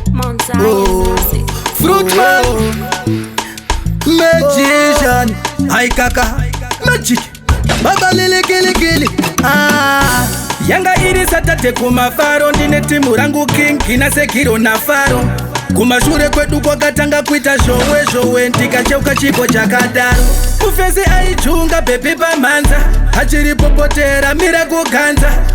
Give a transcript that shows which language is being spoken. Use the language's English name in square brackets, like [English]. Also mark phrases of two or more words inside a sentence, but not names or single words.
[English] Mount Oh. Zion Classic. Fruit man. Magician. Hi, kaka. Magic. Baba lele kele kele. Ah. [Shona] Yanga iri Saturday kumafaro, ndine timu rangu King, ina Sekiro na Faro. Kumashure kwedu kwakatanga kuita zhowe zhowe, ndikacheuka chipo chakadaro. Mufezi aichunga bhepi pamhanza, achiripopotera mira kuganza.